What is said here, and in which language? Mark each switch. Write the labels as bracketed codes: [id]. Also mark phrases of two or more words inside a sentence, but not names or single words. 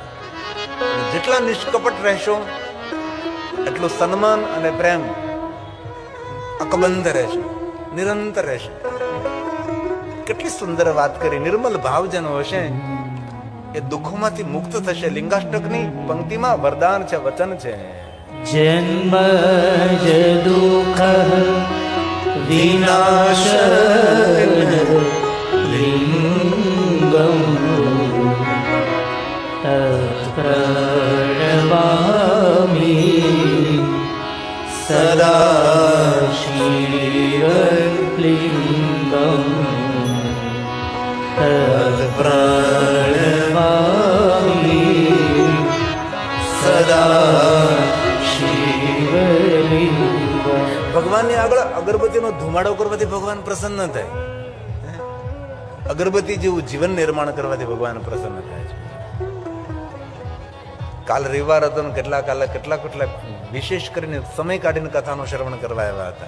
[gu] જેટલા નિષ્કપટ રહેશો એટલું સન્માન અને પ્રેમ અકબંધ રહેશે, નિરંતર રહેશે. કેટલી સુંદર વાત કરી. નિર્મલ ભાવ જેનો હશે એ દુઃખોમાંથી મુક્ત થશે. લિંગાષ્ટકની પંક્તિમાં વરદાન છે, વચન છે. [sa] જન્મ દુઃખ विनाशन लिंगम प्रणमामि सदा शिवलिंगम प्रणमामि सदा शिवलिंगम. [gu] ભગવાનની આગળ અગરબત્તીનો ધુમાડો કરવાથી ભગવાન પ્રસન્ન થાય. અગરબત્તી જેવું જીવન નિર્માણ કરવાથી ભગવાન પ્રસન્ન થાય છે. કાલ રવિવાર હતો ને કેટલાક વિશેષ કરીને સમય કાઢીને કથાનું શ્રવણ કરવા આવ્યા હતા.